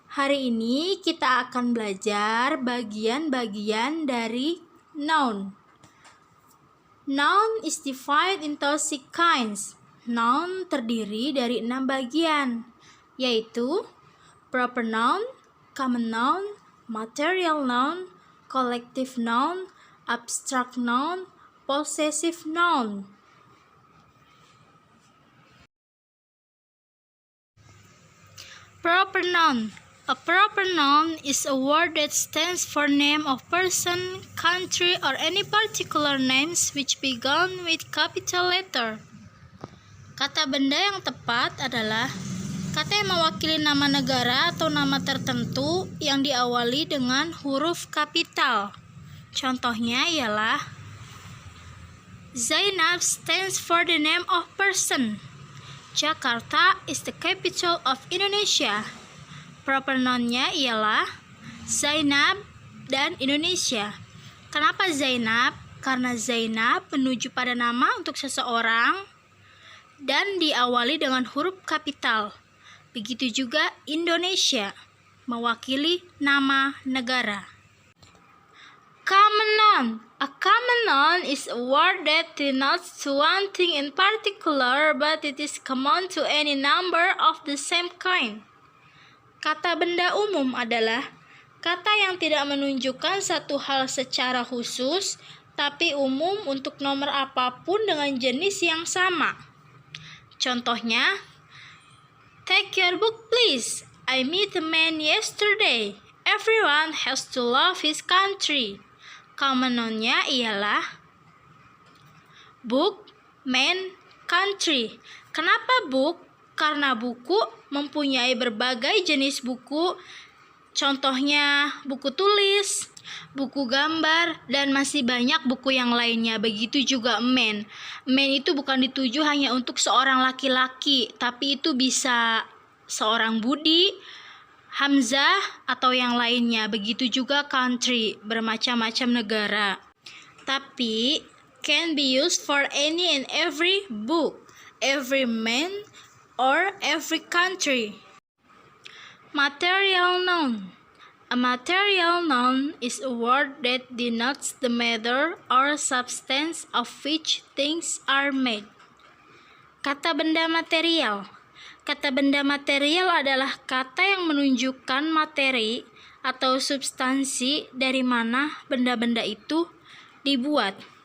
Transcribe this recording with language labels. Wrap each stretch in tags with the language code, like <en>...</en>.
<id>Hari ini kita akan belajar bagian-bagian dari noun.</id> <en>Noun is divided into 6 kinds.</en> <id>Noun terdiri dari 6 bagian, yaitu proper noun, common noun, material noun, collective noun, abstract noun, possessive noun.</id> <en>Proper noun. A proper noun is a word that stands for name of person, country, or any particular names which begin with capital letter.</en> <id>Kata benda yang tepat adalah kata yang mewakili nama negara atau nama tertentu yang diawali dengan huruf kapital. Contohnya ialah</id> <en>Zainab stands for the name of person. Jakarta is the capital of Indonesia.</en> <id>Proper noun-nya ialah Zainab dan Indonesia. Kenapa Zainab? Karena Zainab menuju pada nama untuk seseorang dan diawali dengan huruf kapital. Begitu juga Indonesia, mewakili nama negara.</id> <en>Common noun. A common noun is a word that denotes to one thing in particular, but it is common to any number of the same kind.</en> <id>Kata benda umum adalah kata yang tidak menunjukkan satu hal secara khusus, tapi umum untuk nomor apapun dengan jenis yang sama. Contohnya,</id> <en>take your book please. I met a man yesterday. Everyone has to love his country.</en> <id>Common noun-nya ialah book, man, country. Kenapa book? Karena buku mempunyai berbagai jenis buku. Contohnya buku tulis, buku gambar, dan masih banyak buku yang lainnya. Begitu juga man. Man itu bukan dituju hanya untuk seorang laki-laki, tapi itu bisa seorang Budi, Hamzah, atau yang lainnya. Begitu juga country, bermacam-macam negara.</id> <en>Tapi can be used for any and every book, every man, or every country. Material noun. A material noun is a word that denotes the matter or substance of which things are made.</en> <id>Kata benda material. Kata benda material adalah kata yang menunjukkan materi atau substansi dari mana benda-benda itu dibuat.</id>